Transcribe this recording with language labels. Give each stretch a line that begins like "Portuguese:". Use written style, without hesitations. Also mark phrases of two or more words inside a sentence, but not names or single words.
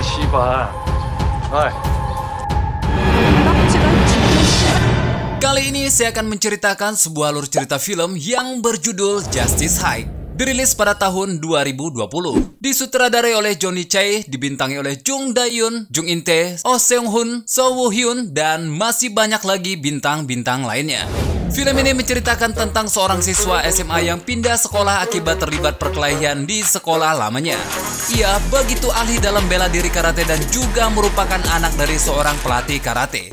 Korean: 씨발. 어이.
Indonesian: Kali ini saya akan menceritakan sebuah alur cerita film yang berjudul Justice High. Dirilis pada tahun 2020. Disutradarai oleh Johnny Chae, dibintangi oleh Jung Da-yoon, Jung In-tae, Oh Seung-hoon, So Woo-hyun, dan masih banyak lagi bintang-bintang lainnya. Film ini menceritakan tentang seorang siswa SMA yang pindah sekolah akibat terlibat perkelahian di sekolah lamanya. Ia begitu ahli dalam bela diri karate dan juga merupakan anak dari seorang pelatih karate.